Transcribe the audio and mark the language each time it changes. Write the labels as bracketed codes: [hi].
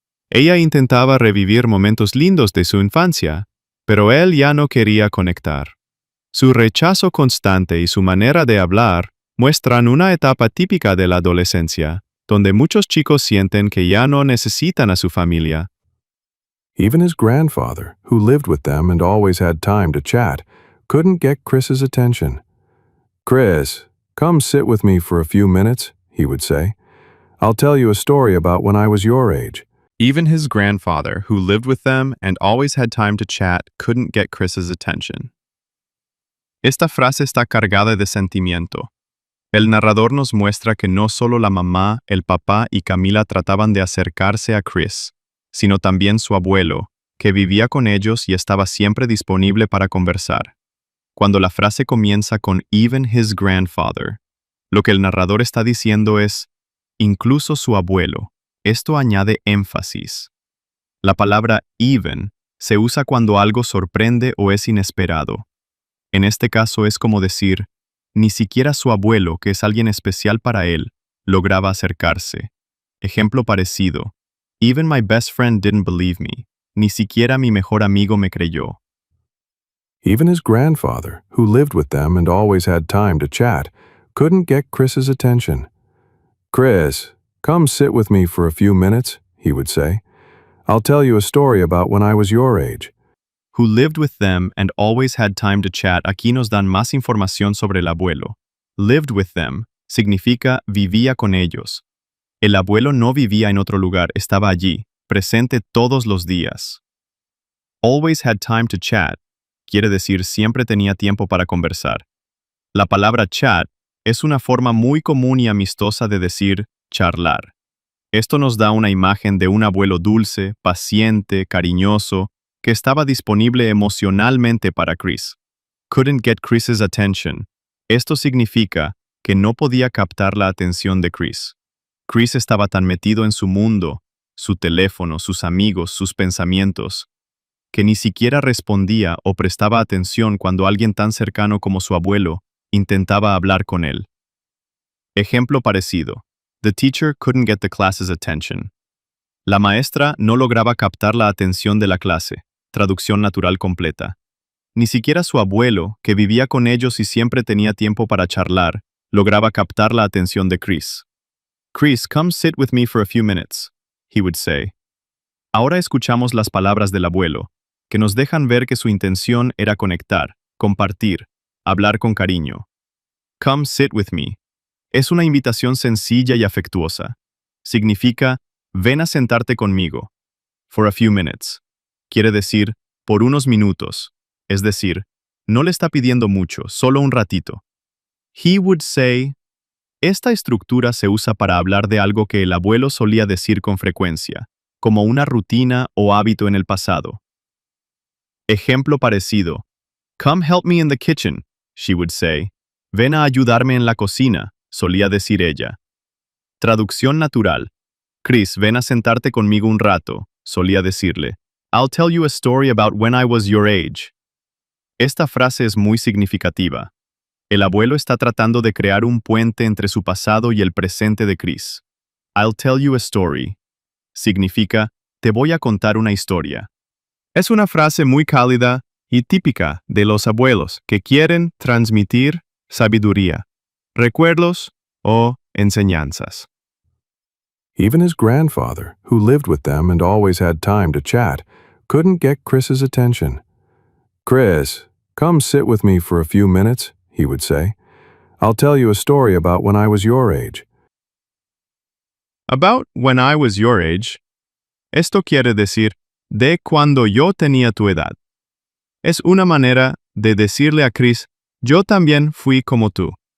[es] Ella intentaba revivir momentos lindos de su infancia, pero él ya no quería conectar. Su rechazo constante y su manera de hablar muestran una etapa típica de la adolescencia, donde muchos chicos sienten que ya no necesitan a su familia. [en] Even his grandfather, who lived with them and always had time to chat, couldn't get Chris's attention. "Chris, come sit with me for a few minutes," he would say. "I'll tell you a story about when I was your age." Even his grandfather, who lived with them and always had time to chat, couldn't get Chris's attention. [es] Esta frase está cargada de sentimiento. El narrador nos muestra que no solo la mamá, el papá y Camila trataban de acercarse a Chris, sino también su abuelo, que vivía con ellos y estaba siempre disponible para conversar. Cuando la frase comienza con [en] even his grandfather, [es] lo que el narrador está diciendo es, incluso su abuelo. Esto añade énfasis. La palabra even se usa cuando algo sorprende o es inesperado. En este caso es como decir, ni siquiera su abuelo, que es alguien especial para él, lograba acercarse. Ejemplo parecido. [en] Even my best friend didn't believe me. [es] Ni siquiera mi mejor amigo me creyó. [en] Even his grandfather, who lived with them and always had time to chat, couldn't get Chris's attention. "Chris, come sit with me for a few minutes," he would say. "I'll tell you a story about when I was your age." Who lived with them and always had time to chat, [es] aquí nos dan más información sobre el abuelo. [en] Lived with them [es] significa vivía con ellos. El abuelo no vivía en otro lugar, estaba allí, presente todos los días. [en] Always had time to chat [es] quiere decir siempre tenía tiempo para conversar. La palabra chat es una forma muy común y amistosa de decir charlar. Esto nos da una imagen de un abuelo dulce, paciente, cariñoso, que estaba disponible emocionalmente para Chris. [en] Couldn't get Chris's attention. [es] Esto significa que no podía captar la atención de Chris. Chris estaba tan metido en su mundo, su teléfono, sus amigos, sus pensamientos, que ni siquiera respondía o prestaba atención cuando alguien tan cercano como su abuelo intentaba hablar con él. Ejemplo parecido. [en] The teacher couldn't get the class's attention. [es] La maestra no lograba captar la atención de la clase. Traducción natural completa. Ni siquiera su abuelo, que vivía con ellos y siempre tenía tiempo para charlar, lograba captar la atención de Chris. [en] "Chris, come sit with me for a few minutes," he would say. [es] Ahora escuchamos las palabras del abuelo, que nos dejan ver que su intención era conectar, compartir, hablar con cariño. [en] Come sit with me. [es] Es una invitación sencilla y afectuosa. Significa, ven a sentarte conmigo. [en] For a few minutes. [es] Quiere decir, por unos minutos. Es decir, no le está pidiendo mucho, solo un ratito. [en] He would say. [es] Esta estructura se usa para hablar de algo que el abuelo solía decir con frecuencia, como una rutina o hábito en el pasado. Ejemplo parecido. [en] Come help me in the kitchen, she would say. [es] Ven a ayudarme en la cocina, solía decir ella. Traducción natural. Chris, ven a sentarte conmigo un rato, solía decirle. [en] I'll tell you a story about when I was your age. [es] Esta frase es muy significativa. El abuelo está tratando de crear un puente entre su pasado y el presente de Chris. [en] I'll tell you a story. [es] Significa, te voy a contar una historia. Es una frase muy cálida y típica de los abuelos que quieren transmitir sabiduría, recuerdos o enseñanzas. [en] Even his grandfather, who lived with them and always had time to chat, couldn't get Chris's attention. "Chris, come sit with me for a few minutes," he would say. "I'll tell you a story about when I was your age." About when I was your age. [es] Esto quiere decir de cuando yo tenía tu edad. Es una manera de decirle a Chris, yo también fui como tú.